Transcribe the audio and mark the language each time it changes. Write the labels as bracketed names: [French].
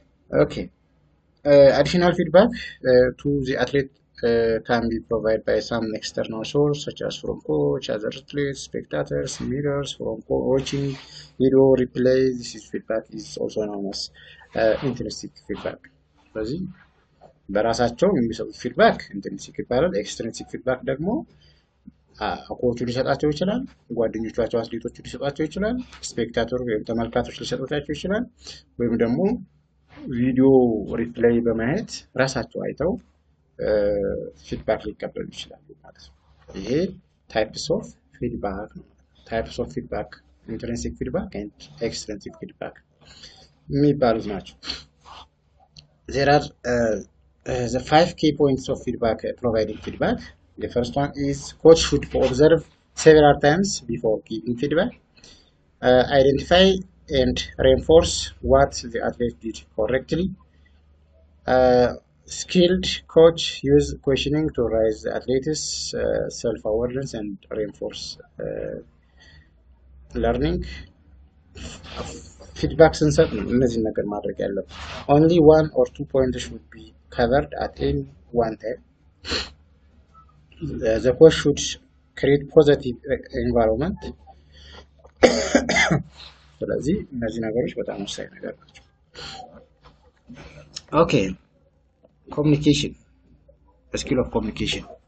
[English] ኦኬ additional feedback to the athlete can be provided by some external source such as from coach, other athletes, spectators, mirrors, from watching video replay. This is feedback is also known as intrinsic feedback. [Amharic] ስለዚህ በራሳቸው የሚሰጡት ፊድባክ ኢንትሪንሲክ ይባላል። ኤክስትሪንሲክ ፊድባክ ደግሞ ኮቹ ሊሰጣቸው ይችላል፣ ጓደኞቻቸው አትሌቶቹ ሊሰጣቸው ይችላል፣ ስፔክታተር ወይም ተመልካቾች ሊሰጣቸው ይችላል፣ ወይም ደግሞ ቪዲዮ ሪፕሌይ በማየት ራሳቸው አይተው ፊድባክ ሊቀበሉ ይችላሉ ማለት ነው። ይሄ ታይፕስ ኦፍ ፊድባክ ነው። ታይፕስ ኦፍ ፊድባክ ኢንትሪንሲክ ፊድባክ ኤንድ ኤክስትሪንሲክ ፊድባክ የሚባሉት ናቸው። [English] There are the 5 key points of feedback, providing feedback. The first one is coach should observe several times before giving feedback. Identify and reinforce what the athlete did correctly. Skilled coach use questioning to raise the athlete's self-awareness and reinforce learning. Feedback [Amharic] ስንሰጥ ነው እነዚህ ነገር ማድረግ ያለብን። [English] Only 1 or 2 points should be covered at any one time. The coach should create positive environment. [Amharic] ስለዚህ እነዚህ ነገሮች በጣም ወሳኝ ነገር ናቸው። [English] Okay, communication, the skill of communication.